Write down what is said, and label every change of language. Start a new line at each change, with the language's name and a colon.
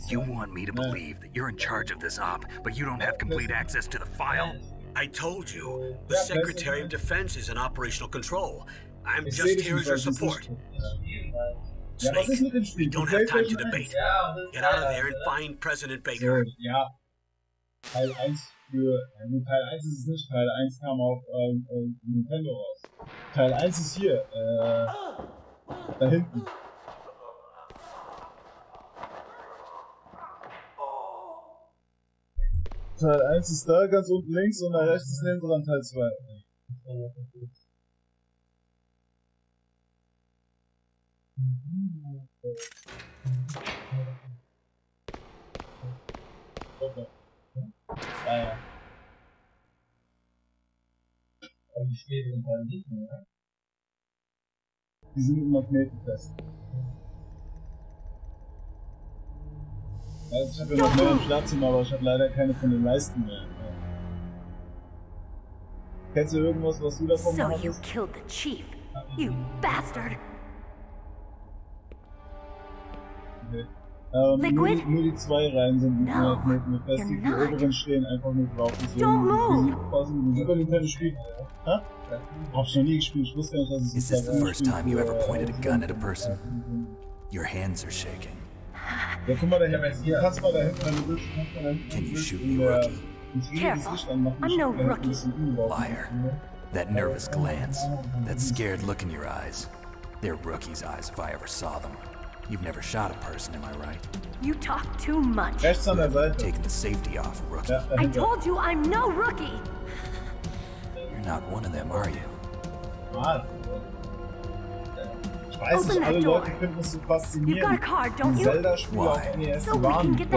English: You want me to believe that you're in charge of this op, but you don't have complete access to the file? I told you. The Secretary of Defense is in operational control. I'm just here as your support. Snake, we don't have time to debate. Get out of there and find President Baker.
German: Ja. Teil 1 für... Teil 1 ist es nicht. Teil 1 kam auf Nintendo raus. Teil 1 ist hier. Da hinten. Teil 1 ist da, ganz unten links, und da rechts ist neben dran Teil 2. Ja. Aber die späteren Teile nicht mehr. Die sind mit Magneten fest. Also ich habe ja noch mehr im Schlafzimmer, aber ich habe leider keine von den Leisten mehr. Kennst du irgendwas, was du davon machst?
English: So you killed the chief, you bastard! Okay.
German: Nur die 2 Reihen sind mit Magneten befestigt, die oberen stehen einfach nur drauf. Deswegen quasi ein Super Nintendo Spiel. Hä? Hab's noch nie gespielt, ich wusste gar nicht, dass es
English: Is this the first time you ever pointed a gun at a person? Your hands are shaking.
German: Ja, guck mal, du kannst mal da hinten, wenn du willst,
English: Can you shoot me, rookie? Careful, I'm no rookie. Liar. That nervous glance, that scared look in your eyes. They're rookie's eyes if I ever saw them. You've never shot a person, am I right? You talk too much.
German: Rechts an der Seite.
English: Taking the safety off, rookie.
German: Ja,
English: I told you I'm no rookie. You're not one of them, are you?
German: Ich weiß nicht, alle Leute finden es so faszinierend. Zelda-Spiele auf NES waren